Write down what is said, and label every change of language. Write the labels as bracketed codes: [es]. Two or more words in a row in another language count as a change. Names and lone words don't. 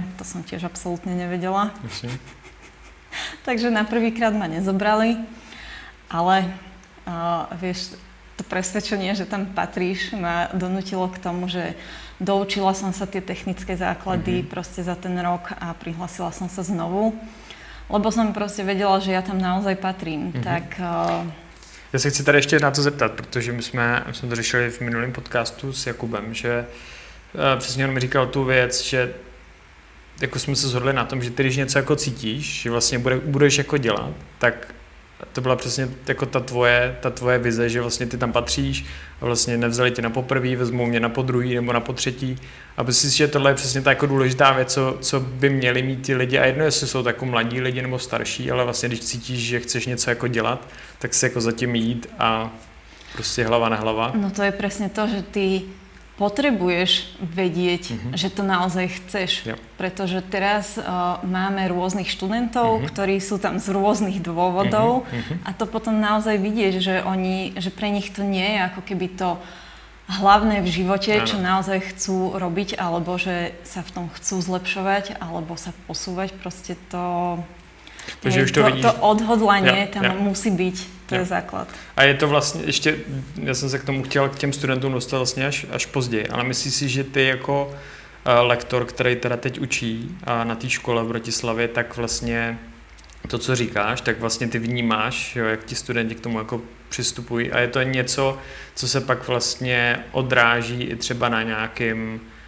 [sk] To som tiež absolútne nevedela. Takže na prvýkrát ma nezobrali, ale vieš, to presvedčenie, že tam patríš, ma donútilo k tomu, že doučila som sa tie technické základy proste za ten rok a prihlásila som sa znovu, lebo som proste vedela, že ja tam naozaj patrím. [cs] Tak já se chci tady ještě na to zeptat, protože my jsme to řešili v minulém podcastu s Jakubem, že přesně on mi říkal tu věc, že jako jsme se shodli na tom, že ty, když něco jako cítíš, že vlastně budeš jako dělat, tak to byla přesně jako ta tvoje vize, že vlastně ty tam patříš a vlastně nevzali tě na poprvý, vezmou mě na podruhý nebo na potřetí. A myslím si, že tohle je přesně ta jako důležitá věc, co by měli mít ty lidi. A jedno, jestli jsou tak jako mladí lidi nebo starší, ale vlastně když cítíš, že chceš něco jako dělat, tak se jako zatím jít a prostě hlava na hlava. [sk] No to je presne to, že ty potrebuješ vedieť, že to naozaj chceš. Pretože teraz máme rôznych študentov, ktorí sú tam z rôznych dôvodov a to potom naozaj vidieš, že pre nich to nie je ako keby to hlavné v živote, čo naozaj chcú robiť, alebo že sa v tom chcú zlepšovať, alebo sa posúvať. Proste to... Takže už to vidíš. To odhodlanie tam musí byť, to je základ. [cs] A je to vlastně ještě, já jsem se k tomu chtěl, k těm studentům dostat vlastně až později, ale myslíš si, že ty jako lektor, který teda teď učí na té škole v Bratislavě, tak vlastně to, co říkáš, tak vlastně ty vnímáš, jo, jak ti studenti k tomu jako přistupují a je to něco, co se pak vlastně odráží i třeba na nějakým